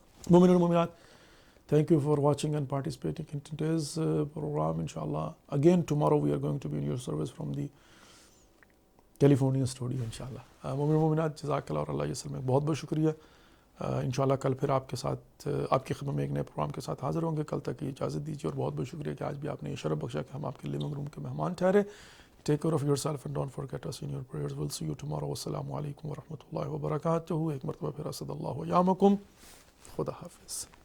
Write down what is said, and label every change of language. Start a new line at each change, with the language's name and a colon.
English: مومن اور مومنات، thank you for watching and participating in today's program. Inshallah, again tomorrow we are going to be in your service from the California studio. Inshallah.
Urdu: مومن مومنات،
Arabic: جزاک اللہ اور اللہ یسلمک.
Urdu: بہت بہت شکریہ. انشاءاللہ کل پھر آپ کے ساتھ، آپ کی خدمت میں ایک نئے پروگرام کے ساتھ حاضر ہوں گے. کل تک کی اجازت دیجیے، اور بہت بہت شکریہ کہ آج بھی آپ نے یہ شرف بخشا کہ ہم آپ کے لیونگ روم کے مہمان ٹھہرے.
English: Take care of yourself and don't forget us in your prayers. We'll see you tomorrow.
Arabic: Wassalamu alaikum wa rahmatullahi wa barakatuhu.
Urdu: ایک مرتبہ پھر اسد اللہ یامکم. خدا حافظ.